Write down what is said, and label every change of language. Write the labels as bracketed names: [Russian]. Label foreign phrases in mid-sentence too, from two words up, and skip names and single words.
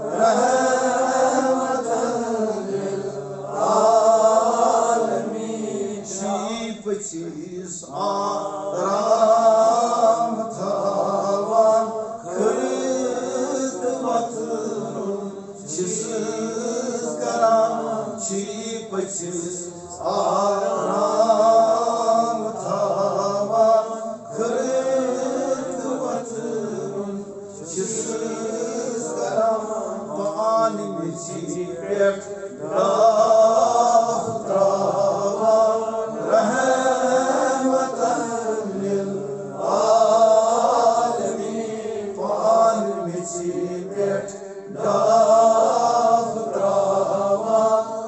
[Arabic] رحمتاً للعالمین [Kashmiri] شیپ چیز آرام تھاوان خدمت چیز کران شیپ چیز آرام تھاوان خدمت چیز کران پانی مچی پیٹ راہ تراوان رحمتاً للعالمین پانی مچی پیٹ راہ تراوان